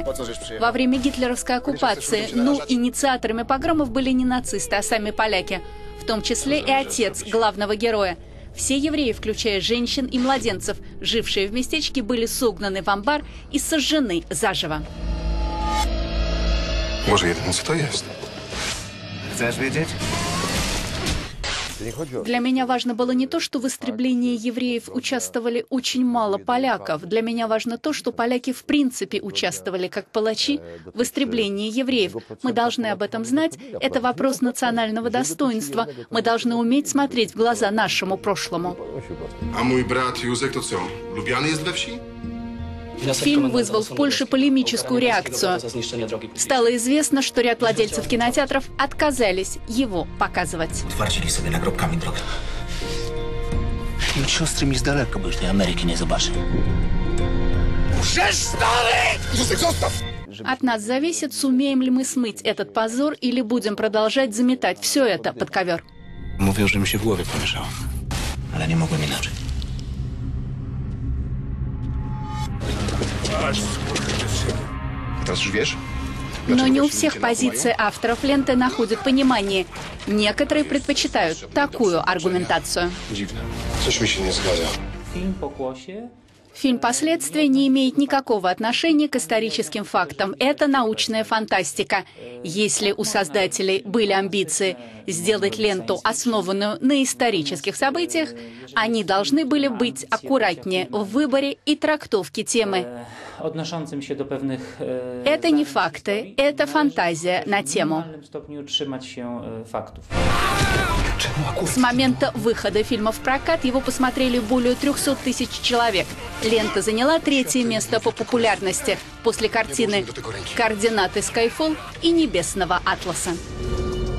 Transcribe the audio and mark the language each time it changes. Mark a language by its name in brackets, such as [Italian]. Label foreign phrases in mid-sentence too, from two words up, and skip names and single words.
[Russian] Во время гитлеровской оккупации, инициаторами погромов были не нацисты, а сами поляки, в том числе и отец главного героя. Все евреи, включая женщин и младенцев, жившие в местечке, были согнаны в амбар и сожжены заживо. [Polish] Może jedyne co to jest? Chcesz wiedzieć? [Russian] Для меня важно было не то, что в истреблении евреев участвовали очень мало поляков. Для меня важно то, что поляки в принципе участвовали как палачи в истреблении евреев. Мы должны об этом знать. Это вопрос национального достоинства. Мы должны уметь смотреть в глаза нашему прошлому. [Polish] A mój brat Józek to co? Lubiany jest we wsi? [Russian] Фильм вызвал в Польше полемическую реакцию. Стало известно, что ряд владельцев кинотеатров отказались его показывать. [Polish] Utwardzili sobie nagrobkami drogę. I od siostry mi z daleka, bo już tej Ameryki nie zobaczy. Józek, zostaw! [Russian] От нас зависит, сумеем ли мы смыть этот позор или будем продолжать заметать все это под ковер. [Polish] Mówią, że mi się w głowie pomieszało. Ale nie mogłem inaczej. Teraz już wiesz? [Russian] Но не у всех позиции авторов ленты находят понимание. Некоторые предпочитают такую аргументацию. [Polish] Dziwne. Coś mi się nie zgadza. Film «Pokłosie» [Russian] Фильм «Последствия» не имеет никакого отношения к историческим фактам. Это научная фантастика. Если у создателей были амбиции сделать ленту, основанную на исторических событиях, они должны были быть аккуратнее в выборе и трактовке темы. [Polish] odnoszącym się do pewnych [Russian] Это не факты, это фантазия на [Polish] w [Russian] тему. [Polish] minimalnym stopniu trzymać się faktów. [Russian] С момента выхода фильма в прокат его посмотрели более 300 тысяч человек. Лента заняла 3-е место по популярности после картины «Координаты Skyfall» и «Небесного атласа».